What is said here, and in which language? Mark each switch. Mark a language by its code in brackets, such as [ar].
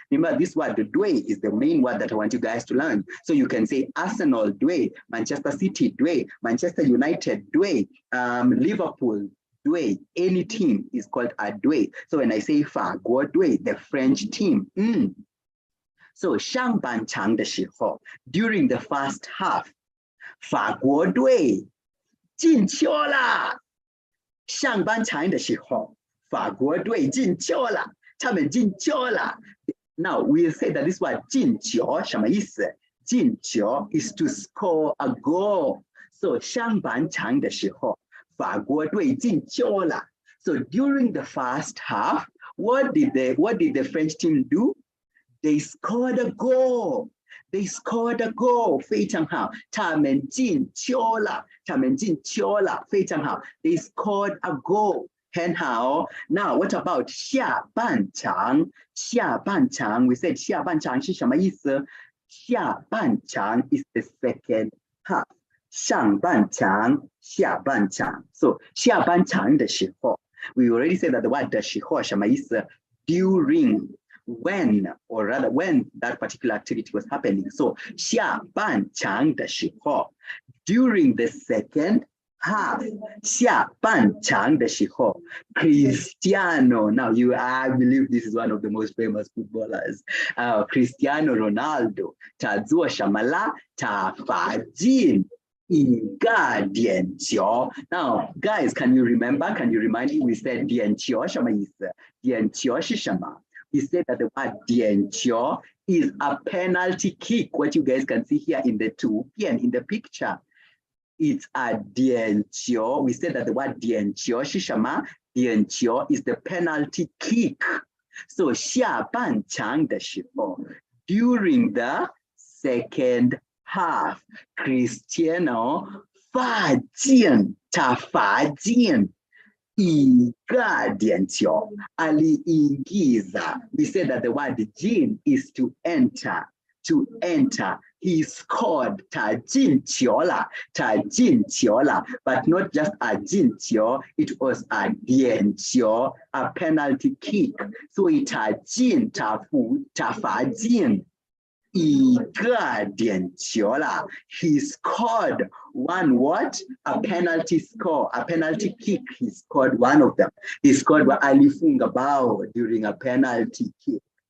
[en] Remember, this word, the dway, is the main word that I want you guys to learn. So you can say Arsenal dway, Manchester City dway, Manchester United dway, Liverpool dway. Any team is called a dway. So when I say [zh] 法国队, [en] the French team. [zh] So 上半场的时候 [en] during the first half, [zh] 法国队进球了。上半场的时候，法国队进球了。他们进球了。 [en] Now we say that this word 进球 [zh] 什么意思？ [en] 进球 is to score a goal. [zh] So 上半场的时候，法国队进球了。 [en] So during the first half, what did the French team do? They scored a goal. They scored a goal. [zh] 非常好，他们进球了，他们进球了，非常好。 [en] They scored a goal. [zh] 很好。 [en] Now, what about 下半场？ [zh] 下半场 [en] we said [zh] 下半场是什么意思？ [en] 下半场 is the second half. [zh] 上半场，下半场。 [en] So [zh] 下半场的时候 [en] we already said that the word [zh] 的时候什么意思？ [en] During, when, or rather when that particular activity was happening. So [zh] 下半场的时候 [en] during the second half, 下半场的时候 Cristiano, now I believe this is one of the most famous footballers, Cristiano Ronaldo [zh] 他做什么了？他罚进一个点球。 [en] Now guys, can you remind me we said 点球什么意思？ [zh] 点球是什么？ [en] We said that the word 点球 is a penalty kick. What you guys can see here in the in the picture. It's a 点球. We said that the word [zh] 点球是什么？ [en] 点球 is the penalty kick. So [zh] 下半场的时候 [en] during the second half, Cristiano [zh] 罚进，他罚进一个点球。 [sw] aliingiza. [en] We said that the word 进 is to enter. To enter. He scored [zh] 他进球了，他进球了。 [en] But not just a 进球, it was a 点球, a penalty kick. [zh] 所以他进，他罚进一个点球了。 [en] He scored one what? A penalty score, a penalty kick. He scored one of them. He scored [sw] alifunga bao [en] during a penalty kick.